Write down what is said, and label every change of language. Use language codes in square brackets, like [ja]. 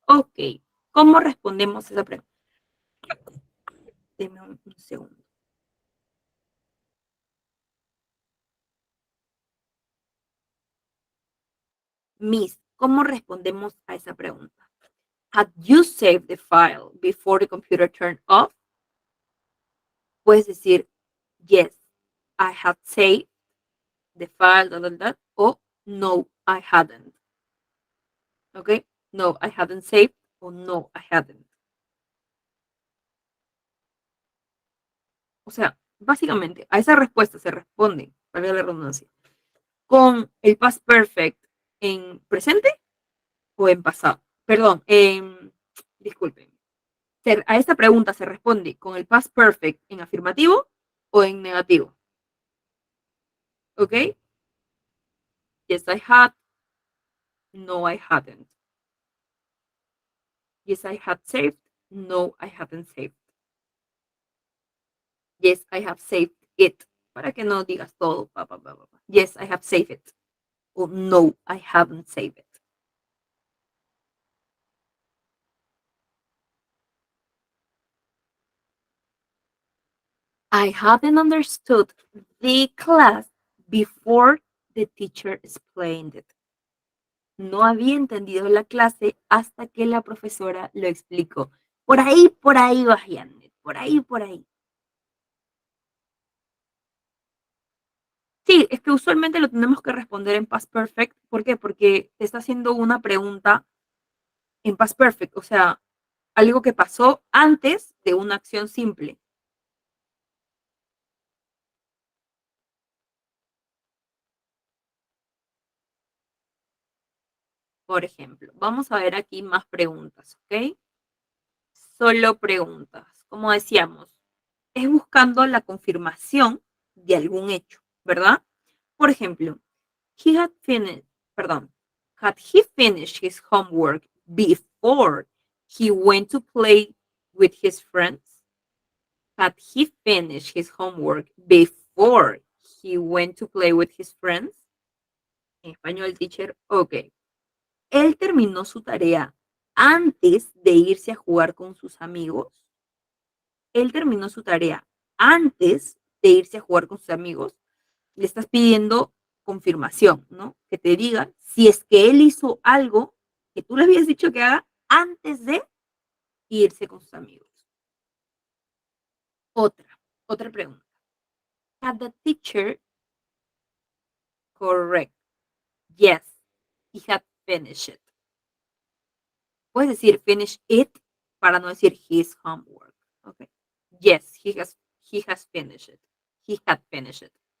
[es] Ok, ¿cómo respondemos a esa pregunta? Deme un segundo. Miss, ¿cómo respondemos a esa pregunta? [en] Had you saved the file before the computer turned off? [es] Puedes decir, [en] yes, I had saved the file, o no, I hadn't. ¿Ok? No, I hadn't saved, o no, I hadn't. [es] O sea, básicamente, a esa respuesta se responde, valga la redundancia, con el past perfect en presente o en pasado. Perdón, disculpen. A esta pregunta se responde con el past perfect en afirmativo o en negativo. ¿Ok? [en] Yes, I had. No, I hadn't. Yes, I had saved. No, I haven't saved. Yes, I have saved it. [es] Para que no digas todo. [en] Yes, I have saved it. O no, I haven't saved it. I hadn't understood the class before the teacher explained it. [es] No había entendido la clase hasta que la profesora lo explicó. Por ahí va Janet. Por ahí, por ahí. Sí, es que usualmente lo tenemos que responder en past perfect. ¿Por qué? Porque te está haciendo una pregunta en past perfect, o sea, algo que pasó antes de una acción simple. Por ejemplo, vamos a ver aquí más preguntas, ¿ok? Solo preguntas. Como decíamos, es buscando la confirmación de algún hecho, ¿verdad? Por ejemplo, [en] he had finished, perdón, had he finished his homework before he went to play with his friends? Had he finished his homework before he went to play with his friends? [es] En español, teacher, ok. Él terminó su tarea antes de irse a jugar con sus amigos. Él terminó su tarea antes de irse a jugar con sus amigos. Le estás pidiendo confirmación, ¿no? Que te diga si es que él hizo algo que tú le habías dicho que haga antes de irse con sus amigos. Otra pregunta. [en] Had the teacher correct? Yes, he had finished it. [es] Puedes decir [en] finish it [es] para no decir [en] his homework. Okay. Yes, he has finished it. He had finished it.